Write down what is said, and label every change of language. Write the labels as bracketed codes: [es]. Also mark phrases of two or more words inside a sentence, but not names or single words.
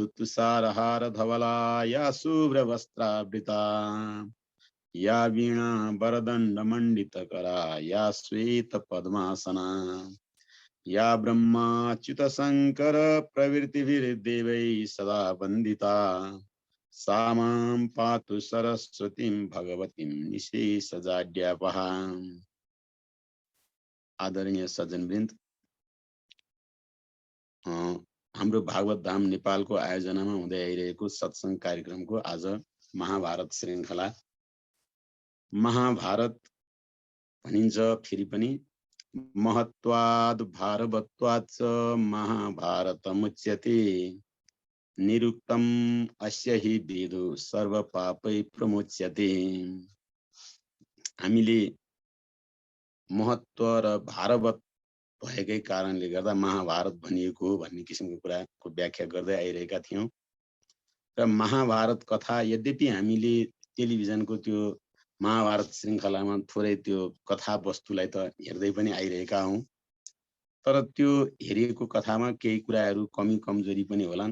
[sa] तुषारहार धवला या शुभ्र वस्त्रावृता या वीणा वरदंड मंडित करा या श्वेत पद्मासना या ब्रह्माच्युत शंकर प्रवृत्तिभिर्देवै सदा वंदिता सा मां पातु सरस्वतीं भगवतीं निशेषजाड्यापहा। [ne] आदरणीय सज्जनवृन्द, हाम्रो भागवत धाम नेपालको आयोजनामा हुँदै आइरहेको सत्संग कार्यक्रमको आज महाभारत श्रृङ्खला। महाभारत भनिन्छ फेरि पनि [sa] महत्वाद भारवत्वाच्च महाभारतमुच्यते निरुक्तम अस्य हि वेदो सर्व पापै प्रमुच्यते। [ne] हामीले महत्व र भारवत भएकै कारणले गर्दा महाभारत भनिएको हो भन्ने किसिमको कुराको व्याख्या गर्दै आइरहेका थियौं। र महाभारत कथा यद्यपि हामीले टेलिभिजनको त्यो महाभारत श्रृङ्खलामा थोरै त्यो कथा वस्तुलाई त हेर्दै पनि आइरहेका हौं, तर त्यो हेरिएको कथामा केही कुराहरू कमी कमजोरी पनि होलान्।